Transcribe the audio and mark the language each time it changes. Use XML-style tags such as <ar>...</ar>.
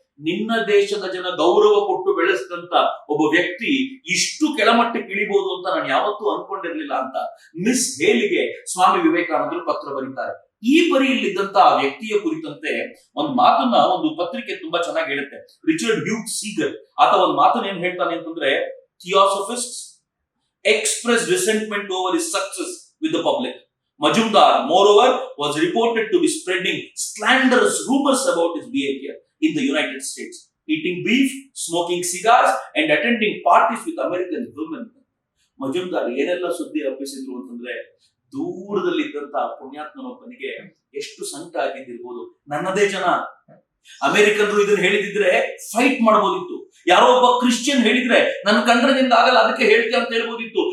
<kn>ನಿನ್ನ ದೇಶದ ಜನ ಗೌರವ ಕೊಟ್ಟು ಬೆಳೆಸಿದಂತ ಒಬ್ಬ ವ್ಯಕ್ತಿ ಇಷ್ಟು ಕೆಳಮಟ್ಟಕ್ಕೆ ಇಳಿಬಹುದು ಅಂತ ನಾನು ಯಾವತ್ತೂ ಅನ್ಕೊಂಡಿರ್ಲಿಲ್ಲ ಅಂತ ಮಿಸ್ ಹೇಲಿಗೆ ಸ್ವಾಮಿ ವಿವೇಕಾನಂದರು ಪತ್ರ ಬರೀತಾರೆ. ಈ ಪರಿಯಲ್ಲಿದ್ದಂತ ಆ ವ್ಯಕ್ತಿಯ ಕುರಿತಂತೆ ಒಂದು ಮಾತನ್ನ ಒಂದು ಪತ್ರಿಕೆ ತುಂಬಾ ಚೆನ್ನಾಗಿ ಹೇಳುತ್ತೆ.</kn> <en>Richard Hugh Seeger</en> <kn>ಆತ ಒಂದು ಮಾತನ್ನ ಏನ್ ಹೇಳ್ತಾನೆ ಅಂತಂದ್ರೆ,</kn> <en>Theosophists express resentment over his success with the public. Majumdar, moreover, was reported to be spreading slanderous rumors about his behavior in the United States, eating beef, smoking cigars, and attending parties with American women.</en> <kn>Mazumdar ಏನೆಲ್ಲ ಸುದ್ದಿ ಹಬ್ಬಿಸಿದ್ರು ಅಂತಂದ್ರೆ, ದೂರದಲ್ಲಿದ್ದಂತ ಪುಣ್ಯಾತ್ಮನೊಬ್ಬನಿಗೆ ಎಷ್ಟು ಸಂಕಟ ಆಗಿದ್ದಿರ್ಬೋದು. ನನ್ನದೇ ಜನ ಅಮೆರಿಕನ್ರು ಇದನ್ನ ಹೇಳಿದಿದ್ರೆ fight ಮಾಡಬಹುದಿತ್ತು. ಯಾರೋ ಒಬ್ಬ ಕ್ರಿಶ್ಚಿಯನ್ ಹೇಳಿದ್ರೆ ನನ್ನ ಕಂಡ್ರದಿಂದ ಆಗಲ್ಲ, ಅದಕ್ಕೆ ಹೇಳ್ತೀಯ ಅಂತ ಹೇಳ್ಬೋದಿತ್ತು.</kn>